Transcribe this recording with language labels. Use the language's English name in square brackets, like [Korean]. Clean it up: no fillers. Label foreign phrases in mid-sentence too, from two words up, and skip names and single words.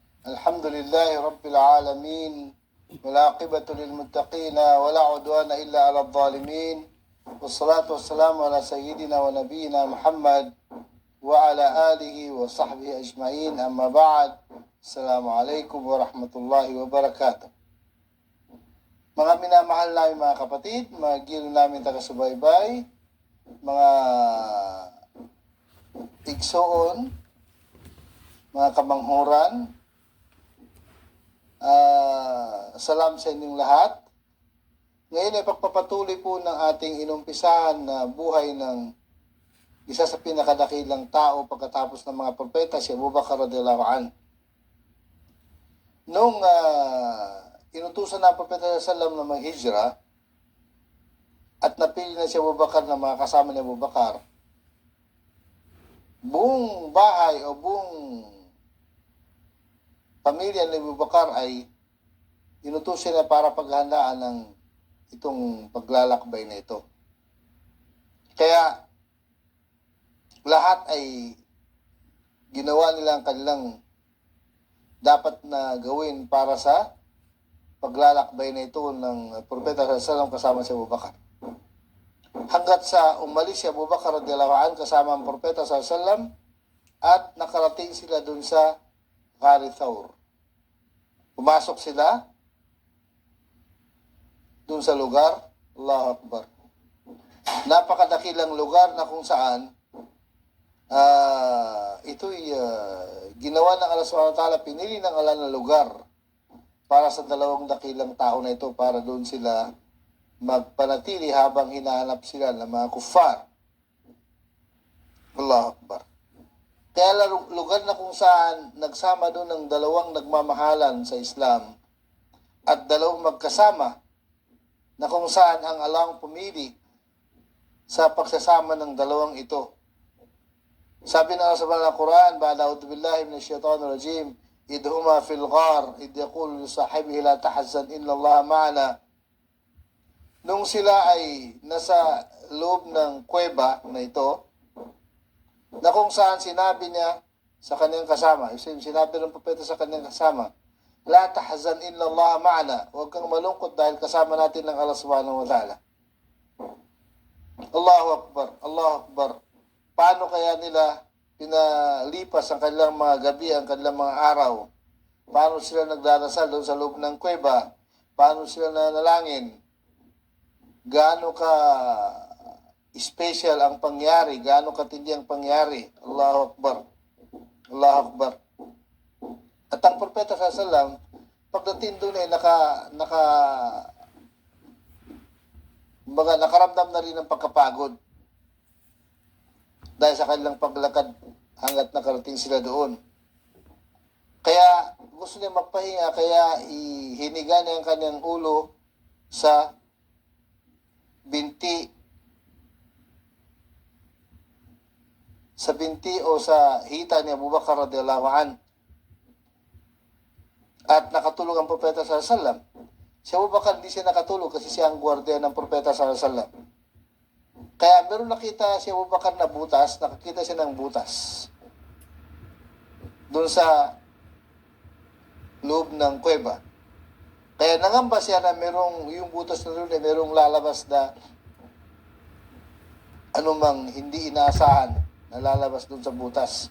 [Arabic] الحمد لله رب العالمين والعاقبة للمتقين ولا عدوان إلا على الظالمين والصلاة والسلام على سيدنا ونبينا محمد وعلى آله وصحبه أجمعين أما بعد السلام عليكم ورحمة الله وبركاته. [Filipino] Mga minamahal namin mga kapatid, mga gilo namin taga-subaybay, mga igsoon, mga kamanghuran, salam sa inyong lahat. Ngayon ay pagpapatuloy po ng ating inumpisahan na buhay ng isa sa pinakadakilang tao pagkatapos ng mga propeta, si Abu Bakr [Arabic] رضي الله عنه. [Filipino] Nung inutusan ng propeta [Arabic] صلى الله عليه وسلم [Filipino] na maghijra at napili na si Abu Bakr na mga kasama ni Abu Bakr, buong bahay o buong pamilya ni Abu Bakr ay inutusan na para paghandaan ng itong paglalakbay na ito. Kaya lahat ay ginawa nila ang kanilang dapat na gawin para sa paglalakbay na ito ng propeta [Arabic] صلى الله عليه وسلم [Filipino] kasama si Abu Bakr. Hanggat sa umalis si Abu Bakr [Arabic] رضي الله عنه [Filipino] kasama ang propeta [Arabic] صلى الله عليه وسلم [Filipino] at nakarating sila dun sa Ghari Thawr. Pumasok sila dun sa lugar, [Arabic] الله أكبر. [Filipino] Napakadakilang lugar na kung saan ito'y ginawa ng [Arabic] الله سبحانه وتعالى, [Filipino] pinili ng Allah na lugar para sa dalawang dakilang tao na ito para doon sila magpanatili habang hinahanap sila ng mga kuffar. [Arabic] الله أكبر. [Filipino] Kaya lugar na kung saan nagsama doon ng dalawang nagmamahalan sa Islam at dalawang magkasama na kung saan ang Allah ang pumili sa pagsasama ng dalawang ito. Sabi ng Allah sa banal na Quran, [Arabic] بعد أعوذ بالله من الشيطان الرجيم, إذ هما في الغار إذ يقول لصاحبه لا تحزن إن الله معنا. [Filipino] Nung sila ay nasa loob ng kuweba na ito, na kung saan sinabi niya sa kanyang kasama, sinabi ng propeta sa kanyang kasama, [Arabic] لا تحزن إن الله معنا, [Filipino] huwag kang malungkot dahil kasama natin ng [Arabic] الله سبحانه وتعالى. الله أكبر الله أكبر. [Filipino] Paano kaya nila pinalipas ang kanilang mga gabi, ang kanilang mga araw? Paano sila nagdarasal doon sa loob ng kuweba? Paano sila nanalangin? Gaano ka special ang pangyari? Gaano katindi ang pangyari? [Arabic] الله أكبر الله أكبر. [Filipino] At ang propeta [Arabic] صلى الله عليه وسلم, [Filipino] pagdating doon ay nakaramdam na rin ng pagkapagod dahil sa kanilang paglakad hanggat nakarating sila doon. Kaya gusto niya magpahinga, kaya ihiniga niya ang kanyang ulo sa binti o sa hita ni Abu Bakr [Arabic] رضي الله عنه. [Filipino] At nakatulog ang propeta [Arabic] صلى الله عليه وسلم. [Filipino] Si Abu Bakr hindi siya nakatulog kasi siya ang gwardiya ng propeta [Arabic] صلى الله عليه وسلم. [Filipino] Kaya meron nakita si Abu Bakr na butas, nakakita siya ng butas doon sa loob ng kuweba. Kaya nangamba siya na merong, yung butas na doon ay merong lalabas na anumang hindi inaasahan na lalabas doon sa butas.